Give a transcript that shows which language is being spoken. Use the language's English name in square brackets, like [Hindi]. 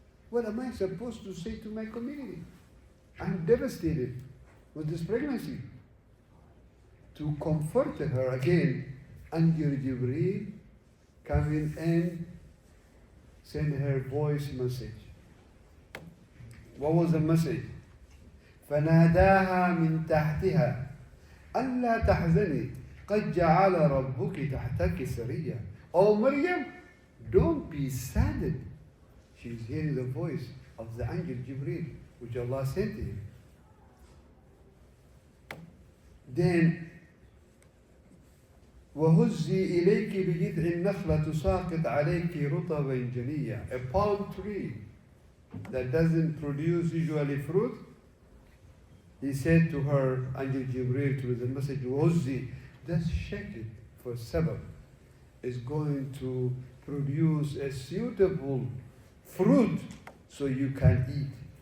[English] What am I supposed to say to my community? I'm devastated with this pregnancy. To comfort her again, Angel Jibreel coming and send her voice message. What was the message? [Arabic] فناداها من تحتها ألا تحزني قد جعل ربك تحتك سريا. [English] Oh Maryam, don't be saddened. She's hearing the voice of the angel Jibreel, which Allah sent to him. Then [Arabic] وهزي إليك بجذع النخلة تساقط عليك رطبا جنيا. [English] A palm tree that doesn't produce usually fruit. He said to her, Angel Jibreel, to the message, وهزي, just shake it for sabab. Is going to produce a suitable fruit so you can eat.